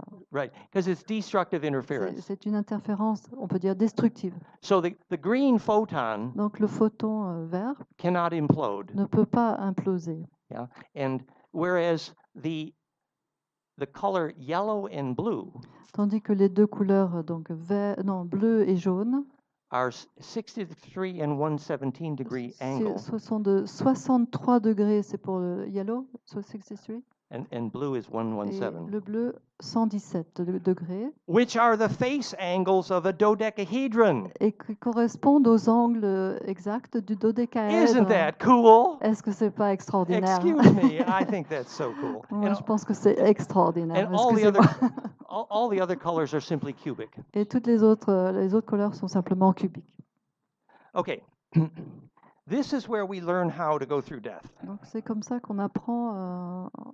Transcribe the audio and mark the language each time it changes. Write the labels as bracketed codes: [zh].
[en] right, because it's destructive interference. [fr] C'est une interférence, on peut dire destructive. [en] So the green photon [fr] Donc le photon vert [en] cannot implode. [fr] Ne peut pas imploser. [en] Yeah, and whereas the color yellow and blue, [fr] tandis que les deux couleurs donc bleu et jaune, [en] are 63 and 117 degree angle. [fr] Ce sont de 63 degrés, c'est pour le yellow, 63. [en] And blue is 117. [fr] Et le bleu, 117 degrés. [en] Which are the face angles of a dodecahedron. [fr] Et qui correspondent aux angles exacts du dodécaèdre. [en] Isn't that cool? [fr] Est-ce que c'est pas extraordinaire? [en] Excuse me, I think that's so cool. [fr] Moi, je pense que c'est extraordinaire. [en] And all the other colors are simply cubic. [fr] Et toutes les autres couleurs sont simplement cubiques. [en] Okay. This is where we learn how to go through death. [fr] Donc c'est comme ça qu'on apprend